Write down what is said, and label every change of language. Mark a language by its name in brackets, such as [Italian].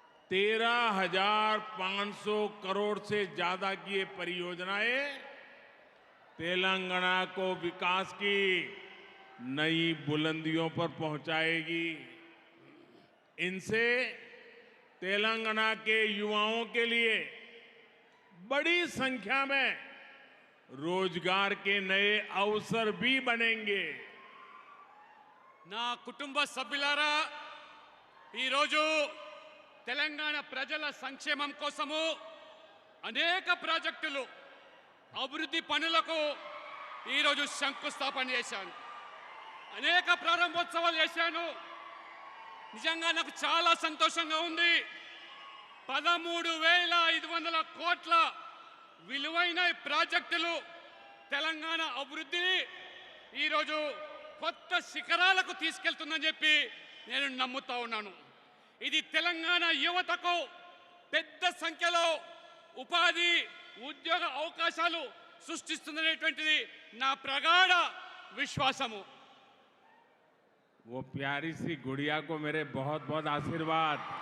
[Hindi] 13,500 करोड़ से ज्यादा की ये परियोजनाएं तेलंगाना को विकास की नई बुलंदियों पर पहुंचाएगी। इनसे तेलंगाना के युवाओं के लिए बड़ी संख्या में रोजगार के नए अवसर भी बनेंगे। [Telugu] నా కుటుంబ సభ్యులారా, ఈరోజు తెలంగాణ ప్రజల సంక్షేమం కోసము అనేక ప్రాజెక్టులు, అభివృద్ధి పనులకు ఈరోజు శంకుస్థాపన చేశాను, అనేక ప్రారంభోత్సవాలు చేశాను। నిజంగా నాకు చాలా సంతోషంగా ఉంది। 13,500 కోట్ల విలువైన ప్రాజెక్టులు తెలంగాణ అభివృద్ధిని ఈరోజు కొత్త శిఖరాలకు తీసుకెళ్తుందని చెప్పి నేను నమ్ముతా ఉన్నాను। ఇది తెలంగాణ యువతకు పెద్ద సంఖ్యలో ఉపాధి, ఉద్యోగ అవకాశాలు సృష్టిస్తుందనేటువంటిది నా ప్రగాఢ విశ్వాసము। [Hindi] वो प्यारी सी गुड़िया को मेरे बहुत बहुत आशीर्वाद।